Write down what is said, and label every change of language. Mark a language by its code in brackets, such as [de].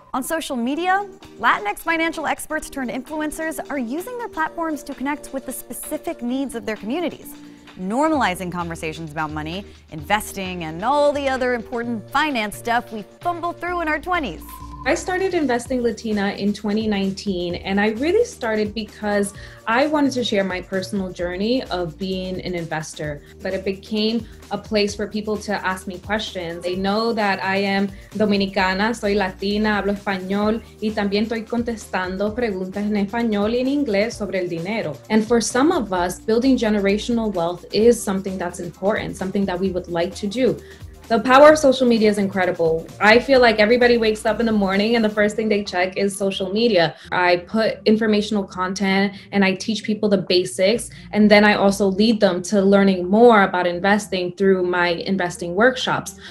[en] On social media, Latinx financial experts turned influencers are using their platforms to connect with the specific needs of their communities, normalizing conversations about money, investing, and all the other important finance stuff we fumble through in our 20s. I started Investing Latina in 2019, and I really started because I wanted to share my personal journey of being an investor, but it became a place for people to ask me questions. They know that I am [es] dominicana, soy latina, hablo español, y también estoy contestando preguntas en español y en inglés sobre el dinero. [en] And for some of us, building generational wealth is something that's important, something that we would like to do. The power of social media is incredible. I feel like everybody wakes up in the morning and the first thing they check is social media. I put informational content and I teach people the basics, and then I also lead them to learning more about investing through my investing workshops.